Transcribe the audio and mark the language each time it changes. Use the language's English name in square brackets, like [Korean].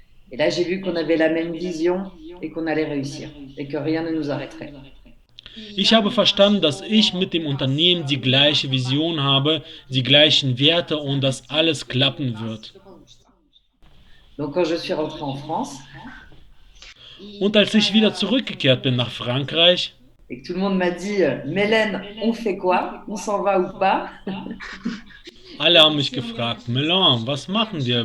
[French] Et là, j'ai vu qu'on avait la même vision et qu'on allait réussir et que rien ne nous arrêterait. [German] Ich habe verstanden, dass ich mit dem Unternehmen die gleiche Vision habe, die gleichen Werte und dass alles klappen wird. [French] Donc, quand je suis rentrée en France, [German] und als ich wieder zurückgekehrt bin nach Frankreich, [French] et que tout le monde m'a dit, Mélène, on fait quoi? On s'en va ou pas? [German] Alle haben mich gefragt, Melan, was machen wir?